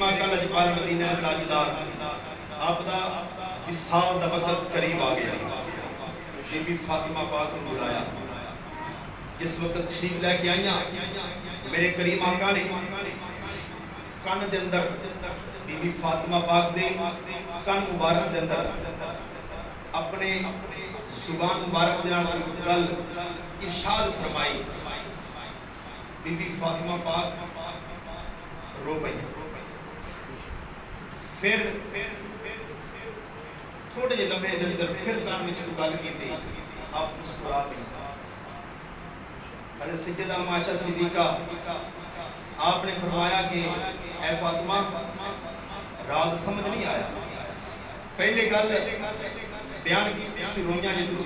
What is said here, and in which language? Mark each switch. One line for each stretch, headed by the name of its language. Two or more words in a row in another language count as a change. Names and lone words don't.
Punjabi: آقا لجپال مدینے دے تاجدار آپ دا وصال دا وقت قریب آ گیا، بی بی فاطمہ پاک کو بلایا، جس وقت تشریف لے کے آئیاں میرے کریم آقا نے کان دے اندر بی بی فاطمہ پاک دے کان مبارک دے اندر اپنے زبان مبارک دے نال گل ارشاد فرمائی، بی بی فاطمہ پاک رو پئی، پھر تھوڑے جے لمحے دے اندر پھر کان وچ گل کیتی، آپ مسکرا پئی۔ حضرت سیدہ عائشہ صدیقہ آپ نے فرمایا کہ اے فاطمہ راز سمجھ نہیں آیا، پہلے گل بیان کی تیسری رویاں جی دوسری